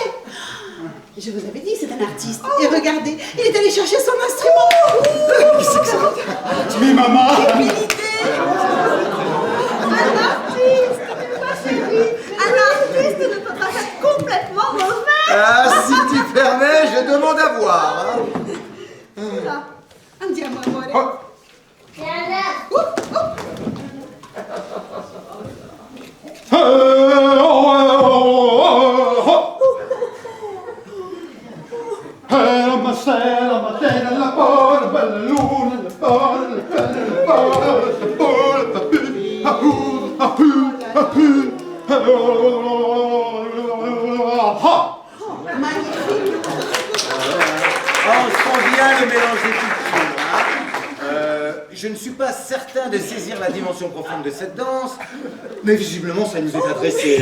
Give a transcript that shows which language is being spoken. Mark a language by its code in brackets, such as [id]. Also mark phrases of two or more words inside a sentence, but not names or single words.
[fr] Je vous avais dit, c'est un artiste. Et regardez, il est allé chercher son instrument. Qu'est-ce que ça? Mais maman! Un artiste ne peut pas être complètement mauvais. Ah, si tu permets, je demande à voir. [it] Andiamo, amore. La mattina la porta, bella luna, la porta, [fr] On sent bien le mélange des cultures. Je ne suis pas certain de saisir la dimension profonde de cette danse, mais visiblement ça nous est adressé.